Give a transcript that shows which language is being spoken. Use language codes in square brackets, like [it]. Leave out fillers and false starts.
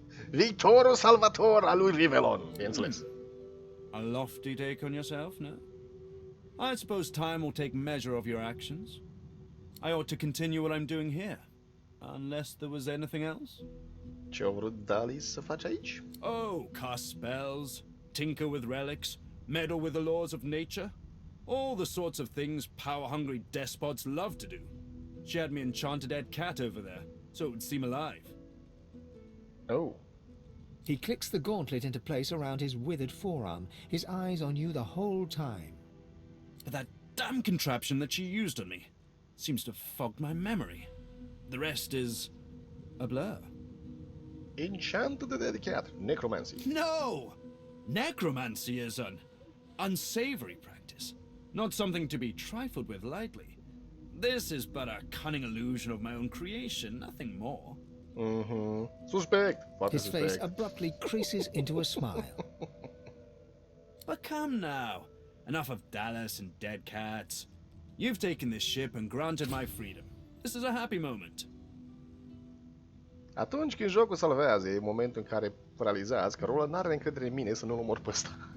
[ro] Victorul Salvator al lui Rivelon, bineînțeles. [en] A lofty take on yourself, no? I suppose time will take measure of your actions. I ought to continue what I'm doing here, unless there was anything else. Ce-a vrut Dallas să faci aici? Oh, cast spells, tinker with relics, meddle with the laws of nature. All the sorts of things power-hungry despots love to do. She had me enchanted dead cat over there, so it would seem alive. Oh. He clicks the gauntlet into place around his withered forearm, his eyes on you the whole time. But that damn contraption that she used on me seems to have fogged my memory. The rest is a blur. Enchanted dead cat, necromancy. No! Necromancy is an unsavory practice, not something to be trifled with lightly. This is but a cunning illusion of my own creation, nothing more. Mm-hmm. Suspect. His face abruptly creases into a smile. But come now. Enough of Dallas and dead cats. You've taken this ship and granted my freedom. This is a happy moment. [ro] Atunci când jocul salvează, e momentul în care realizați că Roland n-are încredere în mine să nu-l omor pe ăsta.